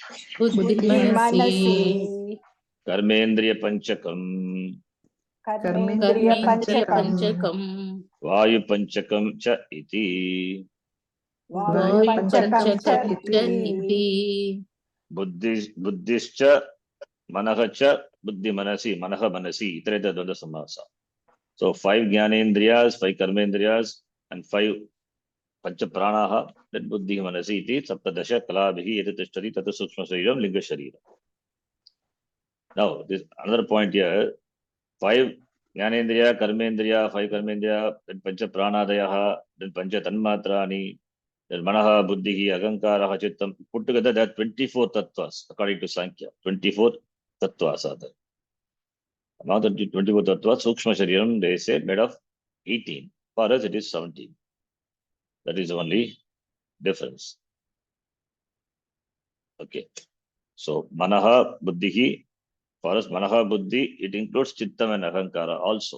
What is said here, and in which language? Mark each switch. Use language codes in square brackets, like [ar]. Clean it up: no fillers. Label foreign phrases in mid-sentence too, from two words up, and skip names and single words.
[sa] कर्मेन्द्रिय पञ्चकं वायु पञ्चकं च इति बुद्धिश्च मनश्च बुद्धि मनसी मनः मनसी इतरेतर द्वन्द्व समास. So 5 ज्ञानेन्द्रियाः, 5 कर्मेन्द्रियाः, and 5 पञ्च प्राणाः, that बुद्धि मनसी इति सप्तदश कलाभिः एतत्तिष्ठति तत् सूक्ष्म शरीरं लिङ्ग शरीर. [en] Now, this another point here, [sa] 5 ज्ञानेन्द्रिय, कर्मेन्द्रिय, 5 कर्मेन्द्रिय, then पञ्च प्राणादयः, then पञ्च तन्मात्राणि, then मनः, बुद्धिः, अहङ्कारः, चित्तम्, [en] put together that 24 tattvas, according to Sankhya, 24 tattvas are there. Among the 24 tattvas, [sa] सूक्ष्म शरीरं, [en] they say, made of 18. For us, it is 17. That is the only difference. Okay. So, [sa] मनः, बुद्धिः, [en] for us, [sa] मनः बुद्धि, [en] it includes Chittam and Ahankara also.